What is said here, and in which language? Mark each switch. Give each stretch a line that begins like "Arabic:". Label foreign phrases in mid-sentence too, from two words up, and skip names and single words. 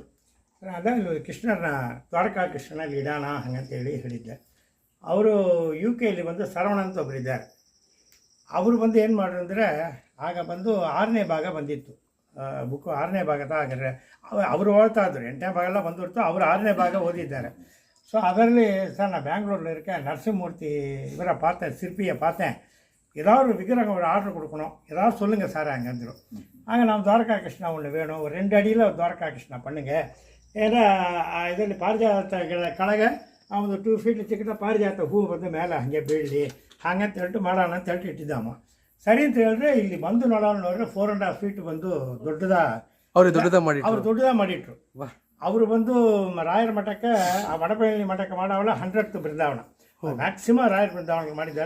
Kannada: ಅದೇ ಕೃಷ್ಣನ ದ್ವಾರಕಾ ಕೃಷ್ಣನಲ್ಲಿ ಇಡೋಣ ಹಾಗಂತೇಳಿ ಹೇಳಿದ್ದೆ. ಅವರು UK ಬಂದು ಸರವಣ ಅಂತ ಒಬ್ಬರಿದ್ದಾರೆ. ಅವರು ಬಂದು ಏನು ಮಾಡ್ರು ಅಂದರೆ ಆಗ ಬಂದು 6ನೇ ಭಾಗ ಬಂದಿತ್ತು ಬುಕ್ಕು, 6ನೇ ಭಾಗದ ಹಾಗಾದ್ರೆ ಅವರು ಓದ್ತಾ ಇದ್ರು, 8ನೇ ಭಾಗ ಎಲ್ಲ ಬಂದಿರ್ತು, ಅವರು 6ನೇ ಭಾಗ ಓದಿದ್ದಾರೆ.
Tamil: ஸோ ಅದರಲ್ಲಿ சார் நான் பெங்களூரில் இருக்கேன், நரசிம்மூர்த்தி இவரை பார்த்தேன், சிற்பியை பார்த்தேன், ஏதாவது ஒரு விக்கிரகம் ஒரு ஆர்டர் கொடுக்கணும், ஏதாவது சொல்லுங்கள் சார் அங்கே வந்துடும். அங்கே நம்ம துவாரகா கிருஷ்ணா ஒன்று வேணும், ஒரு 2 அடியில் துவாரகா கிருஷ்ணா பண்ணுங்கள்.
Kannada: ஏன்னா ಇದರಲ್ಲಿ ಪಾರಿಜಾತ ಕೆಳಗೆ ಒಂದು 2 ಫೀಟ್ ಚಿಕ್ಕಟ ಪಾರಿಜಾತ ಹೂವು ಬಂದು ಮೇಲೆ ಹಾಗೆ ಬೀಳಲಿ ಹಾಗಂತ ಹೇಳ್ಬಿಟ್ಟು ಮಾಡೋಣ ಅಂತ ಹೇಳ್ಬಿಟ್ಟು ಇಟ್ಟಿದ್ದಮ್ಮ. ಸರಿ ಅಂತ ಹೇಳಿದ್ರೆ ಇಲ್ಲಿ ಬಂದು ನೋಡಿದ್ರೆ 4.5 ಫೀಟ್ ಬಂದು ಅವ್ರು ದೊಡ್ಡದ ಮಾಡಿಟ್ರು. ಅವರು ಬಂದು ರಾಯರ ಮಠಕ್ಕೆ ಆ ವಡಪಳ್ಳಿ ಮಠಕ್ಕೆ ಮಾಡೋವಲ್ಲ 100th ಬೃಂದಾವನ, ಮ್ಯಾಕ್ಸಿಮಮ್ ರಾಯರ ಬೃಂದಾವನ ಮಾಡಿದ್ದಾರೆ.